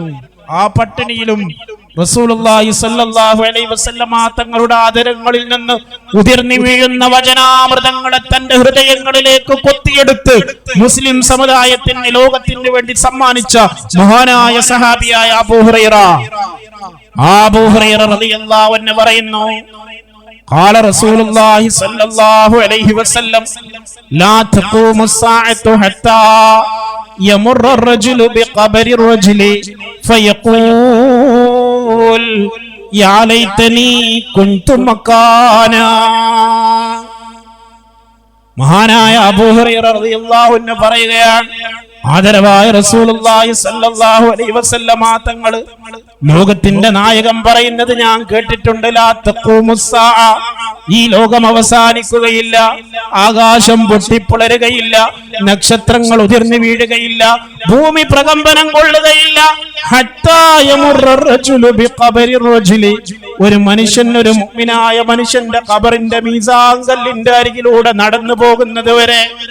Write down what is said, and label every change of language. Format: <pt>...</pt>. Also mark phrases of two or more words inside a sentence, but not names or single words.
<ml>ആ പട്ടിണിയിലും</ml> <ar>رسول الله صلى الله عليه وسلم</ar> <ml>തങ്ങളുടെ ആദരങ്ങളിൽ നിന്ന് ഉതിർന്നു വീഴുന്ന വചനാമൃതങ്ങളെ തന്റെ ഹൃദയങ്ങളിലേക്ക് കൊത്തിയെടുത്ത് മുസ്ലിം സമുദായത്തിന്, ലോകത്തിന് വേണ്ടി സമ്മാനിച്ച മഹാനായ സഹാബിയായ അബൂ ഹുറൈറ. അബൂ ഹുറൈറ</ml> <ar>رضي الله عنه</ar> <ml>പറയുന്നു,</ml> <ar>قال رسول الله صلى الله عليه وسلم لا تقوم الساعة حتى يمر الرجل بقبر الرجل فيقول يا ليتني كنت مكانا.</ar> <ml>മഹാനായ അബൂ ഹുറൈറ</ml> <ar>رضي الله عنه</ar> <ml>പറയുകയാണ്, ആദരവായ</ml> <ar>رسول الله صلى الله عليه وسلم</ar> <ml>തങ്ങള് ലോകത്തിന്റെ നായകൻ പറയുന്നത് ഞാൻ കേട്ടിട്ടുണ്ട്,</ml> <ar>لا تقوم الساعة,</ar> <ml>ഈ ലോകം അവസാനിക്കുകയില്ല, ആകാശം പൊട്ടിപ്പിളരുകയില്ല, നക്ഷത്രങ്ങൾ ഉതിർന്നു വീഴുകയില്ല, ഭൂമി പ്രകമ്പനം കൊള്ളുകയില്ല,</ml> <ar>حتى يمر الرجل بقبر الرجل,</ar> <ml>ഒരു മനുഷ്യൻ, ഒരു മുഅ്മിനായ മനുഷ്യന്റെ ഖബറിന്റെ മീസാൻ കല്ലിന്റെ അരികിലൂടെ നടന്നു പോകുന്നത് വരെ.</ml>